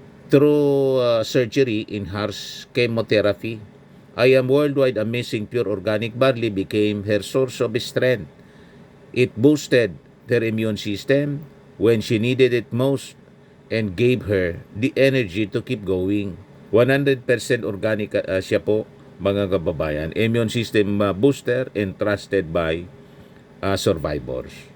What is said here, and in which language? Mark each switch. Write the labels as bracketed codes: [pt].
[en] Through surgery in harsh chemotherapy, I am worldwide amazing pure organic barley became her source of strength. It boosted her immune system when she needed it most and gave her the energy to keep going. [tl] 100% organic siya po, mga kababayan. [en] Immune system booster and trusted by survivors.